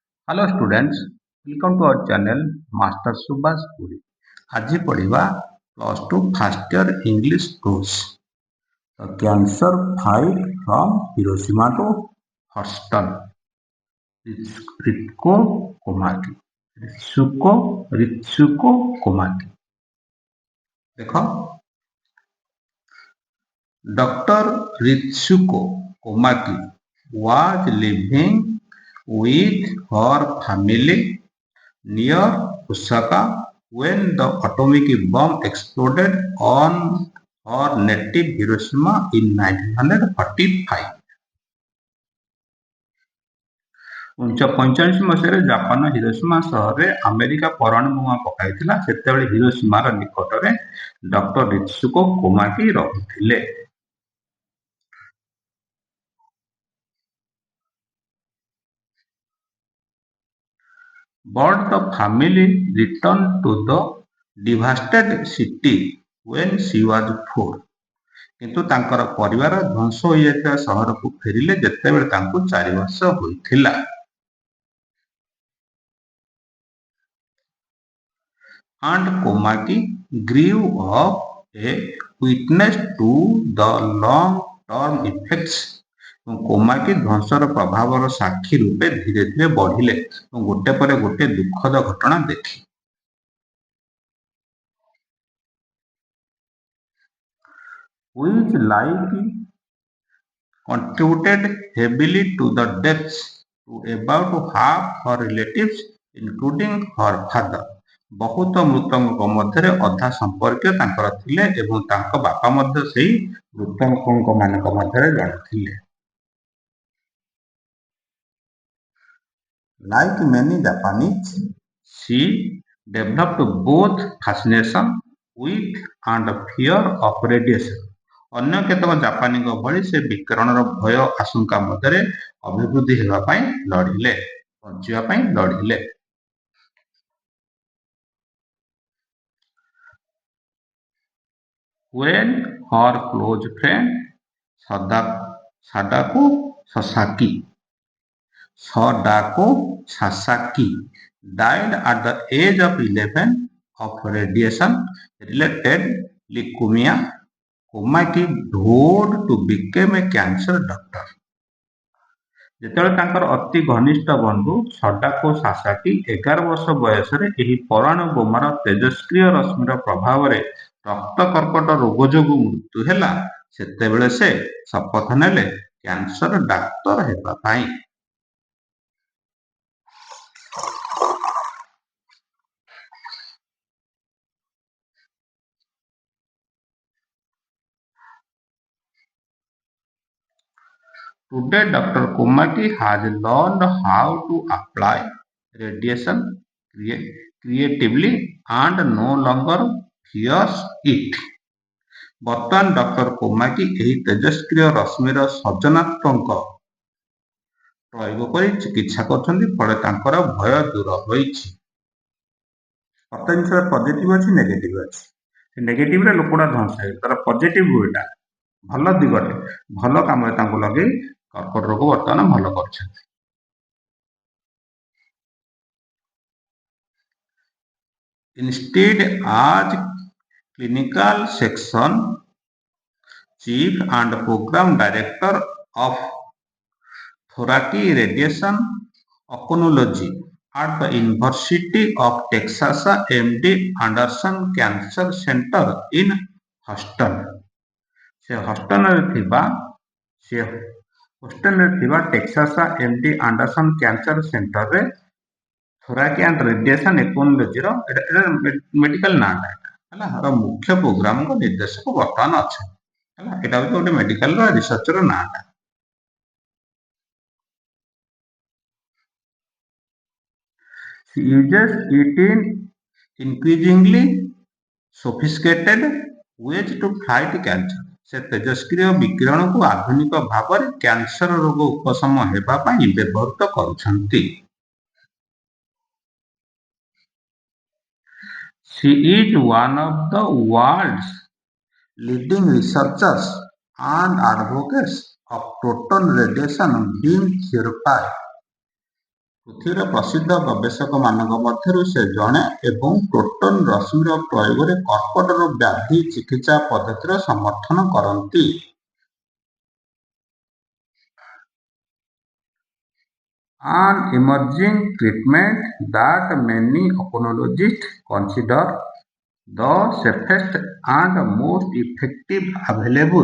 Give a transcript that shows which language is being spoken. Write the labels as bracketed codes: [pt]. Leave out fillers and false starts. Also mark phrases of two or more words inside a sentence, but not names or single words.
[en] Hello students, welcome to our channel MASTER-SUBASH. [or] ଆଜି ପଢ଼ିବା [en] +2 First Year English course The Cancer Fight from Hiroshima to Houston रित्सुको कोमाकी रित्सुको कोमाकी। देखो डॉक्टर रित्सुको कोमाकी was living with her family near Osaka when the atomic bomb exploded on her native Hiroshima in 1945. [or] 1945 ମସିହାରେ ଜାପାନ ହିରୋସୀମା ସହରରେ ଆମେରିକା ପରମାଣୁ ବୋମା ପକାଇଥିଲା। ସେତେବେଳେ ହିରୋସୀମାର ନିକଟରେ ଡକ୍ଟର ରିତ୍ସୁକୋ କୋମାକି ରହୁଥିଲେ। [en] But the family returned to the devastated city when she was 4. [or] କିନ୍ତୁ ତାଙ୍କର ପରିବାର ଧ୍ୱଂସ ହୋଇଯାଇଥିବା ସହରକୁ ଫେରିଲେ ଯେତେବେଳେ ତାଙ୍କୁ 4 ବର୍ଷ ହୋଇଥିଲା। [en] And Komaki grew up a witness to the long-term effects. [or] କୋମାକି ଧ୍ୱଂସର ପ୍ରଭାବର ସାକ୍ଷୀ ରୂପେ ଧୀରେ ଧୀରେ ବଢିଲେ ଏବଂ ଗୋଟେ ପରେ ଗୋଟେ ଦୁଃଖଦ ଘଟଣା ଦେଖି [en] which like contributed heavily to the deaths to about half her relatives including her father. [or] ବହୁତ ମୃତକଙ୍କ ମଧ୍ୟରେ ଅଧା ସମ୍ପର୍କୀୟ ତାଙ୍କର ଥିଲେ ଏବଂ ତାଙ୍କ ବାପା ମଧ୍ୟ ସେହି ମୃତକଙ୍କ ମାନଙ୍କ ମଧ୍ୟରେ ଜଣେ ଥିଲେ। [en] Like many Japanese, she developed both fascination with and fear of radiation. [or] ଅନ୍ୟ କେତେକ ଜାପାନୀଙ୍କ ଭଳି ସେ ବିକିରଣର ଭୟ ଆଶଙ୍କା ମଧ୍ୟରେ ଅଭିବୃଦ୍ଧି ହେବା ପାଇଁ ଲଢ଼ିଲେ, ବଞ୍ଚିବା ପାଇଁ ଲଢ଼ିଲେ। [en] When her close friend Sadako Sasaki died at the age of 11 of radiation-related leukemia, Komaki vowed to become a cancer doctor. [or] ଯେତେବେଳେ ତାଙ୍କର ଅତି ଘନିଷ୍ଠ ବନ୍ଧୁ ସଡାକୋ ସାସାକି 11 ବର୍ଷ ବୟସରେ ଏହି ପରମାଣୁ ବୋମାର ତେଜସ୍କ୍ରିୟ ରଶ୍ମିର ପ୍ରଭାବରେ ରକ୍ତ କର୍କଟ ରୋଗ ଯୋଗୁଁ ମୃତ୍ୟୁ ହେଲା, ସେତେବେଳେ ସେ ଶପଥ ନେଲେ କ୍ୟାନ୍ସର ଡାକ୍ତର ହେବା ପାଇଁ। [en] Today, Dr. Komaki has learned how to apply radiation creatively and no longer fears it. [or] ବର୍ତ୍ତମାନ ଡକ୍ଟର କୋମାକି ଏହି ତେଜସ୍କ୍ରିୟ ରଶ୍ମିର ସର୍ଜନାତ୍ମକ ପ୍ରୟୋଗ କରି ଚିକିତ୍ସା କରୁଛନ୍ତି, ଫଳରେ ତାଙ୍କର ଭୟ ଦୂର ହୋଇଛି। ପ୍ରତ୍ୟେକ ଜିନିଷରେ ପଜିଟିଭ ଅଛି, ନେଗେଟିଭ ଅଛି। ନେଗେଟିଭରେ ଲୋକଟା ଧ୍ୱଂସ ହେଇଛି, ତାର ପଜିଟିଭ ଏଇଟା ଭଲ ଦିଗରେ ଭଲ କାମରେ ତାଙ୍କୁ ଲଗେଇ କର୍କଟ ରୋଗ ବର୍ତ୍ତମାନ ଭଲ କରୁଛନ୍ତି। [en] Instead, as clinical section chief and program director of thoracic radiation oncology at the University of Texas MD Anderson Cancer Center in Houston. [or] ସେ ହଷ୍ଟନରେ ଥିବା ଟେକ୍ସାସ MD ଆଣ୍ଡରସନ କ୍ୟାନ୍ସର ସେଣ୍ଟରରେ [en] thoracic and radiation oncology [or] ଏଟା ମେଡିକାଲ ନାଁଟା ହେଲା, ମୁଖ୍ୟ ପ୍ରୋଗ୍ରାମଙ୍କ ନିର୍ଦ୍ଦେଶକ ବର୍ତ୍ତମାନ ଅଛନ୍ତି ହେଲା। ଏଟା ହଉଛି ଗୋଟେ [en] medical research [or] ନାଁଟା। [en] She uses it in increasingly sophisticated ways to fight cancer. [or] ସେ ତେଜସ୍କ୍ରିୟ ବିକିରଣକୁ ଆଧୁନିକ ଭାବରେ କ୍ୟାନ୍ସର ରୋଗ ଉପଶମ ହେବା ପାଇଁ ବ୍ୟବହୃତ କରୁଛନ୍ତି। [en] She is one of the world's leading researchers and advocates of proton radiation beam therapy. [or] ପୃଥିବୀର ପ୍ରସିଦ୍ଧ ଗବେଷକମାନଙ୍କ ମଧ୍ୟରୁ ସେ ଜଣେ ଏବଂ ପ୍ରୋଟନ୍ ରଶ୍ମିର ପ୍ରୟୋଗରେ କର୍କଟ ବ୍ୟାଧି ଚିକିତ୍ସା ପଦ୍ଧତିର ସମର୍ଥନ କରନ୍ତି। [en] An emerging treatment that many oncologists consider the safest and most effective available.